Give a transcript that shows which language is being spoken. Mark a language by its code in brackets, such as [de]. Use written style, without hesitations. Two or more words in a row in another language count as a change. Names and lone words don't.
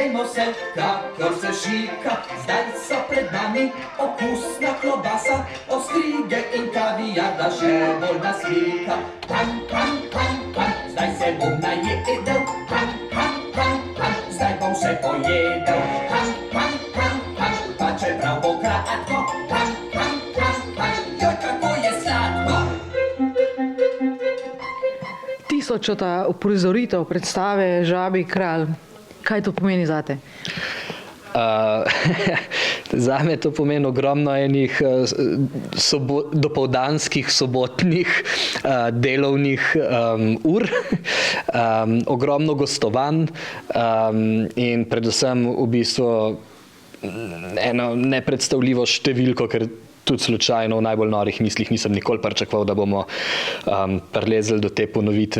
[sl] se, kakor se šika, zdaj so pred nami okusna klobasa, ostrige in kavijar, da še bolj nas slika. Pan, pan, pan, pan, zdaj se bom najedel, pan, pan, pan, pan, zdaj bom še pojedel. Pan, pan, pan, pan, pa čeprav bo kratko, pan, pan, pan, pan, joj, kako je sladko. Tisočota uprizoritev predstave Žabji kralj. Kaj to pomeni zate? Zame to pomeni ogromno enih dopoldanskih, sobotnih, delovnih ur, ogromno gostovanj in predvsem v bistvu eno nepredstavljivo številko, ker tudi slučajno v najbolj norih mislih nisem nikoli pričakoval, da bomo prilezli do te ponovitve.